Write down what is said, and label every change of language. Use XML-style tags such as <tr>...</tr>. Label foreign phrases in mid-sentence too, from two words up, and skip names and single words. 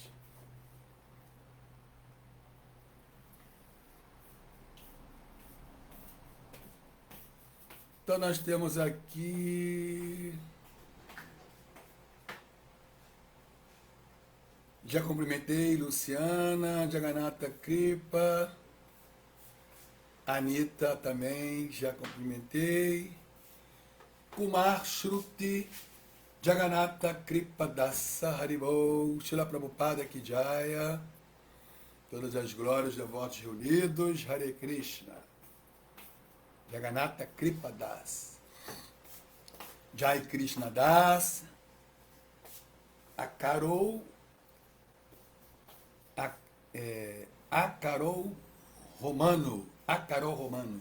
<pt>Então nós temos aqui... Já cumprimentei Luciana, Jagannatha Kripa, Anitta também, já cumprimentei. Kumar Shruti, Jagannatha Kripa Dasa Haribol, Shila Prabhupada</pt> <hi>Ki Jaya,</hi> <pt>todas as glórias, devotos reunidos, Hare Krishna, Jagannatha Kripa Das, Jai Krishna Das, a Carol, Acarol Romano.</pt>